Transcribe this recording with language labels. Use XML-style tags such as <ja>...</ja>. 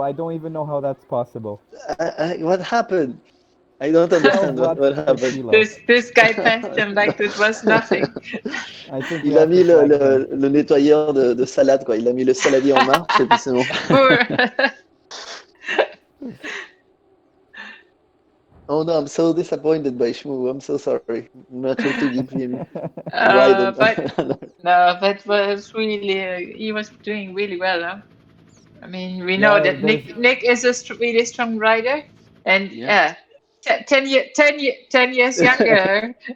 <en>I don't even know how that's possible. What happened? I don't understand what happened. Kilo. This guy passed him like it was nothing. I think</en> <fr>Il a mis le nettoyeur de salade, quoi. Il a mis le saladier en marche et puis c'est bon.</fr> <en>Oh no, I'm so disappointed by Shmoo. I'm so sorry. I'm not sure to give him a ride. But was really he was doing really well. Huh? I mean, we know that Nick is a really strong rider, and 10 years younger.</en>